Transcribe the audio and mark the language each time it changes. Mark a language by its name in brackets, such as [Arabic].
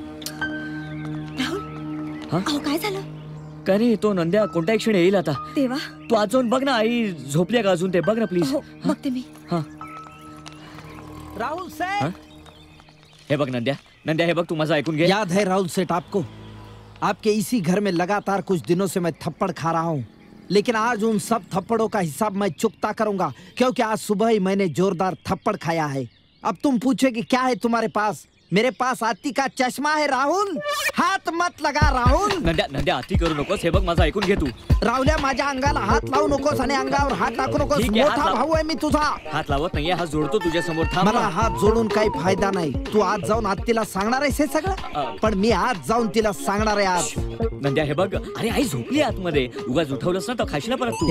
[Marathi] काय झालं? काय नाही, तो नंद्या कोणत्या क्षणी येईल आता. तेव्हा तू आज जाऊन बघ ना, आई झोपली का अजून ते बघ ना प्लीज. बघते मी. राहुल सेठ. हे बघ नंद्या, नंद्या हे बघ, तू माझं ऐकून घे. [Hindi] याद है राहुल सेठ आपको, आपके इसी घर में लगातार कुछ दिनों से मैं थप्पड़ खा रहा हूँ, लेकिन आज उन सब थप्पड़ों का हिसाब मैं चुकता करूंगा, क्योंकि आज सुबह ही मैंने जोरदार थप्पड़ खाया है. अब तुम पूछे कि क्या है तुम्हारे पास, मेरे पास आती का चष्मा है राहुल, हात मत लगा राहुल. [Marathi] नंद्या अति करू नकोस. हे बघ माझं ऐकून घे तू. राहुल्या माझ्या अंगाला हात लावू नकोस आणि अंगावर हात टाकू नकोस. ठीक आहे, हात मोठा लाव. भाऊ आहे मी तुझा. हात लावत नाहीये, हात जोडतो तुझ्या समोर. थांब मला ना. हात जोडून काही फायदा नाही. तू आज जाऊन आत्तीला सांगणार आहेस हे सगळं, पण मी आज जाऊन तिला सांगणार आहे आज. नंद्या हे बघ, अरे आई झोपली आतमध्ये. उगाच उठवलंस ना तर खाशील परत तू.